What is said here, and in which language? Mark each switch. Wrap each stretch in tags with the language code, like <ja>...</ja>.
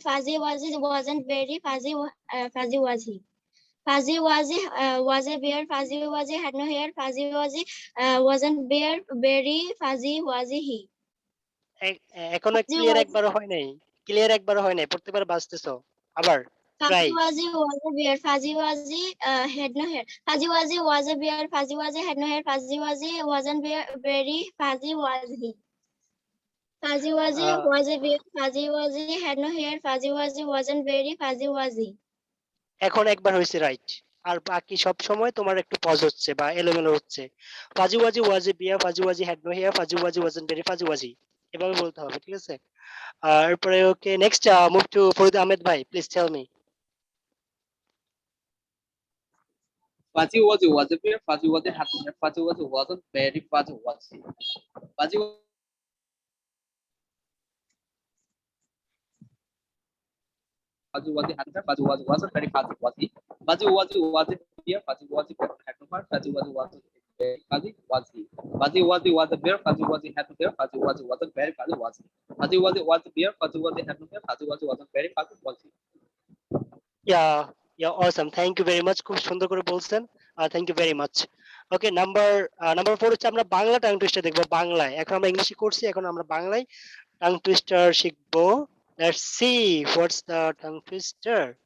<en>Fuzzy Wuzzy wasn't very fuzzy. Fuzzy Wuzzy. Fuzzy Wuzzy was a bear. Fuzzy Wuzzy had no hair. Fuzzy Wuzzy wasn't very fuzzy. Was he?</en> <bn>এখনো</bn> <en>Fuzzy clear Wuzzy.</en> <bn>একবারও হয় নাই, প্রত্যেকবার বাঁচতেছো আবার।</bn> <en>Fuzzy Try. Wuzzy was a bear. Fuzzy Wuzzy had no hair. Fuzzy Wuzzy was a bear. Fuzzy Wuzzy had no hair. Fuzzy Wuzzy wasn't very fuzzy was he. Fuzzy Wuzzy Uh, was a bear. Fuzzy Wuzzy had no hair. Fuzzy Wuzzy wasn't very fuzzy was he.</en> <bn>এখন একবার হয়েছে right, আর বাকি সব সময় তোমার একটু pause হচ্ছে বা এলোমেলো হচ্ছে।</bn> <en>Fuzzy Wuzzy was a bear, Fuzzy Wuzzy had no hair, Fuzzy Wuzzy wasn't very fuzzy Wuzzy,</en> <bn>এভাবে বলতে হবে, ঠিক আছে? আর এরপরে</bn> <en>Okay next move to Farid Ahmed ভাই, please tell me. Fuzzy Wuzzy was a bear. Fuzzy Wuzzy had no hair. Fuzzy Wuzzy wasn't very fuzzy was he. Fuzzy Fuzzy Wuzzy had no hair. Fuzzy Wuzzy wasn't very fuzzy was he. Fuzzy Wuzzy was a bear. Fuzzy Wuzzy had no hair. Fuzzy Wuzzy wasn't very fuzzy was he. Fuzzy Wuzzy was a bear. Fuzzy Wuzzy had no hair. Fuzzy Wuzzy wasn't very fuzzy was he. Fuzzy Wuzzy was a bear. Fuzzy Wuzzy had no hair. Fuzzy Wuzzy wasn't very fuzzy was he. Yeah, yeah awesome, thank you very much,</en> <bn>খুব সুন্দর করে বলছেন,</bn> <en>Thank you very much.</en> <bn>Okay, number 4 হচ্ছে আমরা Bangla tongue twister দেখবো বাংলায়। এখন আমরা ইংলিশে করছি, এখন আমরা বাংলায় টাং টুইস্টার শিখবো।</bn> <en>Let's see what's the tongue twister.</en>